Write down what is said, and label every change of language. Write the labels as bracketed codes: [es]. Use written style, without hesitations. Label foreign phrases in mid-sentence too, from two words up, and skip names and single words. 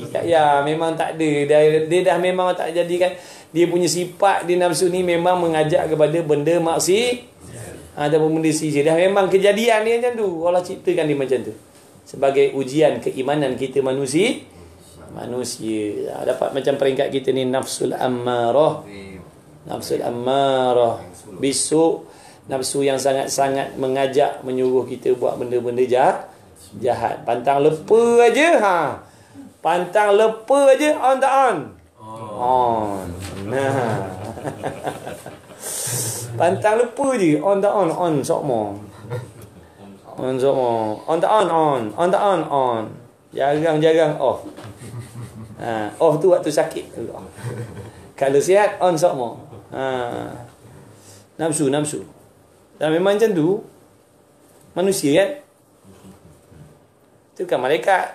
[ms] Tak payah, memang tak ada. Dia dah memang tak jadikan. Dia punya sifat di nafsu ni memang mengajak kepada benda maksiat ataupun benda sihir. Dah memang kejadian dia macam tu. Allah ciptakan dia macam tu. Sebagai ujian keimanan kita manusia. Dapat macam peringkat kita ni [ar] nafsul ammarah. Nafsul ammarah bisu. [ms] Nafsu yang sangat-sangat mengajak, menyuruh kita buat benda-benda jahat. Pantang lepa aja, Pantang lepa aja, on tak on. On. Nah. Pantang lupa je. On tak on. On sokmo. On sokmo. On tak on. On. On tak on. On. Jarang-jarang off. Off tu waktu sakit. Kalau sihat, on sokmo. Nafsu. Dan memang macam tu. Manusia kan. Itu kan malaikat.